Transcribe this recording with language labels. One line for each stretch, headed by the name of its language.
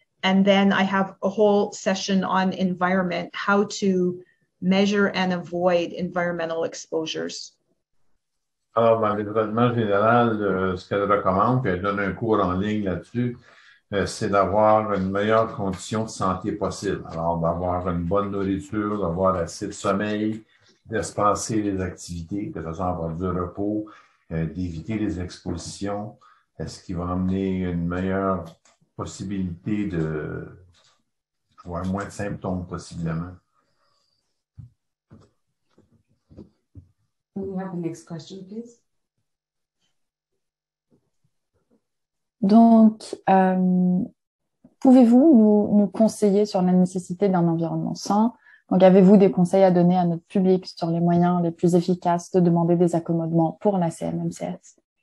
English: And then I have a whole session on environment, how to measure and avoid environmental exposures.
French: Alors, dans le traitement général, ce qu'elle recommande, puis elle donne un cours en ligne là-dessus, c'est d'avoir une meilleure condition de santé possible. Alors, d'avoir une bonne nourriture, d'avoir assez de sommeil, d'espacer les activités, de façon à avoir du repos, d'éviter les expositions, ce qui va amener une meilleure possibilité d'avoir moins de symptômes possiblement.
English: Can we have the next question, please?
French: Donc, pouvez-vous nous conseiller sur la nécessité d'un environnement sain? Donc, avez-vous des conseils à donner à notre public sur les moyens les plus efficaces de demander des accommodements pour la CMMCS?